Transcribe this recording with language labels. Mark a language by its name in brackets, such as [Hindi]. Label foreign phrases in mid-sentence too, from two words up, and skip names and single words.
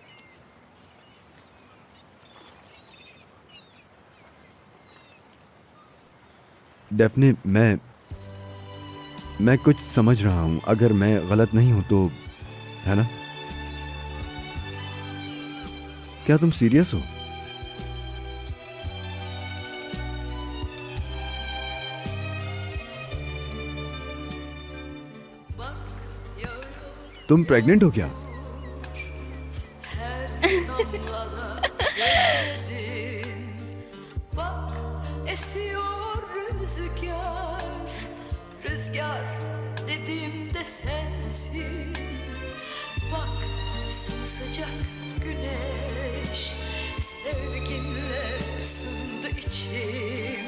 [Hindi] डेफने मैं कुछ समझ रहा हूं, अगर मैं गलत नहीं हूं तो, है ना? क्या तुम सीरियस हो? तुम प्रेग्नेंट हो क्या? [Turkish] Bak esiyor rüzgar, rüzgar dediğimde sensin. Bak sımsıcak güneş, sevginle ısındı içim.